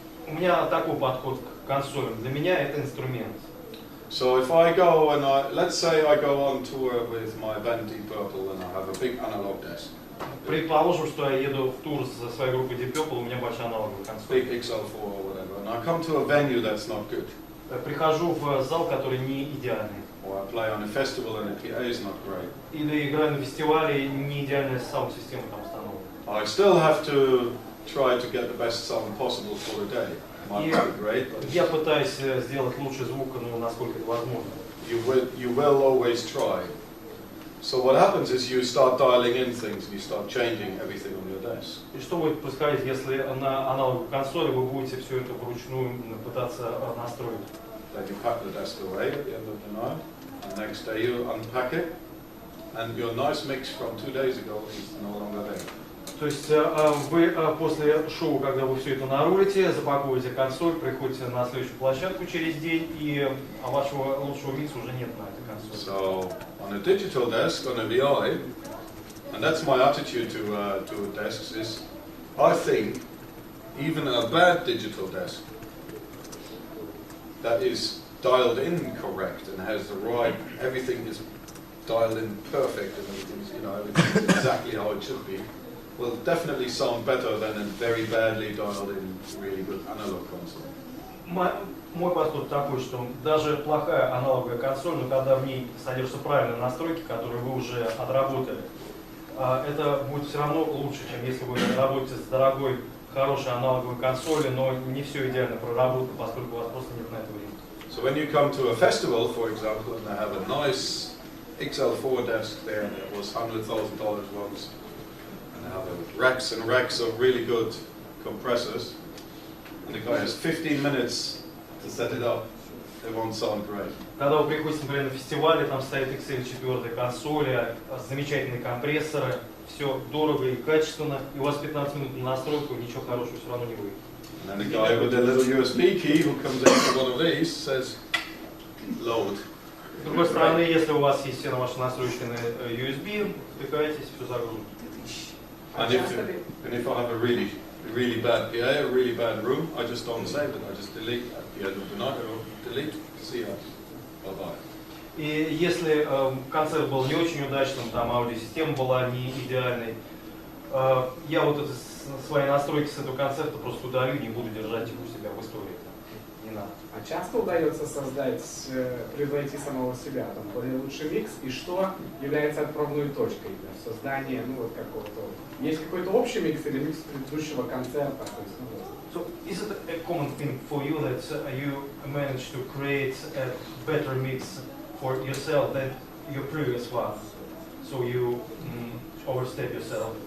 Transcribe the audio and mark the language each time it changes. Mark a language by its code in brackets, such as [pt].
[ru] У меня такой подход к консолям. Для меня это инструмент. [en] So if I go and let's say I go on tour with my band Deep Purple and I have a big analog desk. [ru] Предположим, что я еду в тур со своей группой Deep Purple, у меня большая аналоговая консоль. [en] Big XL4 or whatever, and I come to a venue that's not good. [ru] Прихожу в зал, который не идеальный. [en] Or I play on a festival and the PA is not great. [ru] Или играю на фестивале, не идеальная саунд-система там установлена. [en] I still have to try to get the best sound possible for the day. Might be great, but [ru] я пытаюсь сделать лучший звук, ну, насколько это возможно. [en] You will always try. So what happens is you start dialing in things and you start changing everything on your desk. [ru] И что будет происходить, если на аналоговой консоли вы будете все это вручную пытаться настроить? [en] Then you pack the desk away at the end of the night, and next day you unpack it, and your nice mix from 2 days ago is no longer there. [ru] То есть вы после шоу, когда вы все это нарулите, запакуете консоль, приходите на следующую площадку через день, и вашего лучшего микса уже нет на этой консоли. [en] So on a digital desk, on a VI, and that's my attitude to desks is, I think even a bad digital desk that is dialed in correct and has the right, everything is dialed in perfect and everything's, everything's exactly how it should be, will definitely sound better than a very badly dialed in really good analog console. [ru] Мой подход такой, что даже плохая аналоговая консоль, но когда в ней содержатся правильные настройки, которые вы уже отработали, это будет все равно лучше, чем если вы работаете с дорогой, хорошей аналоговой консолью, но не все идеально проработано, поскольку у вас просто нет на это времени. [en] So when you come to a festival, for example, and they have a nice XL4 desk there that was $100,000 once, and they have racks and racks of really good compressors, and the guy has 15 minutes to set it up, it won't sound great. [ru] Когда вы приходите, например, на фестивале, там стоит Excel 4 консоли, замечательные компрессоры, все дорого и качественно, и у вас 15 минут на настройку, ничего хорошего все равно не выйдет. [en] And then the guy with the little USB key who comes into one of these says, load. [ru] С другой стороны, если у вас есть все на ваши настройки на USB, втыкаетесь, все загрузите. [en] And if I have a really bad PA, a really bad room, I just don't save it. I just delete at the end of the night, or delete, see ya, bye-bye. [ru] И если концерт был не очень удачным, там аудиосистема была не идеальной, я вот это, свои настройки с этого концерта просто удалю, не буду держать их у себя в истории. Не надо. А часто удается создать, превзойти самого себя, там, более лучший микс, и что является отправной точкой для создания, ну, вот какого-то... Есть какой-то общий микс или микс предыдущего концерта? То есть, ну, [en] So, is it a common thing for you that you manage to create a better mix for yourself than your previous one? So you overstep yourself?